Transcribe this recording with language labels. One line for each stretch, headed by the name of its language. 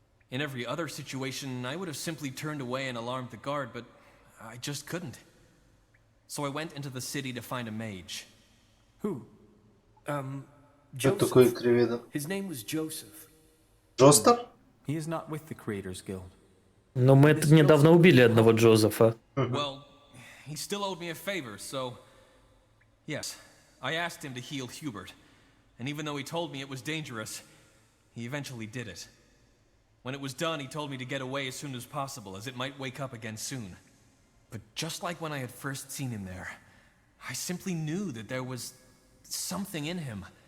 English: In every other situation, I would have simply turned away and alarmed the guard, but I just couldn't. So I went into the city to find a mage. Who?
Russian: Что такое криведа?
English: His name was Joseph.
Russian: Джостер?
English: He is not with the Creators Guild.
Russian: Но мы это недавно убили одного Джозефа.
English: Well, he still owed me a favor, so... Yes, I asked him to heal Hubert. And even though he told me it was dangerous, he eventually did it. When it was done, he told me to get away as soon as possible, as it might wake up again soon. But just like when I had first seen him there, I simply knew that there was something in him.